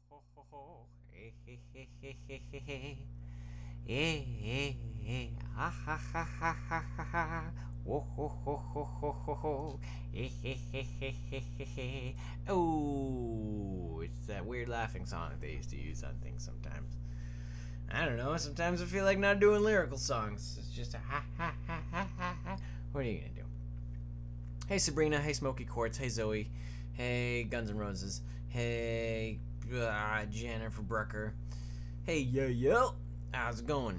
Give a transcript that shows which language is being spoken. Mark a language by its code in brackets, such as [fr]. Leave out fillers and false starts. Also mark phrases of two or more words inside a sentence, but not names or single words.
[en] ho ho, hey hey hey hey hey hey hey, hey hey hey, ha ha ha ha ha ha ha, ho ho ho ho ho ho ho, hey hey hey hey hey hey hey. Oh, it's that weird laughing song they used to use on things sometimes. I don't know. Sometimes I feel like not doing lyrical songs. It's just a ha ha ha ha ha ha. What are you gonna do? Hey Sabrina, hey Smoky Quartz, hey Zoe, hey Guns N' Roses, hey Jennifer Brucker, hey yo, how's it going?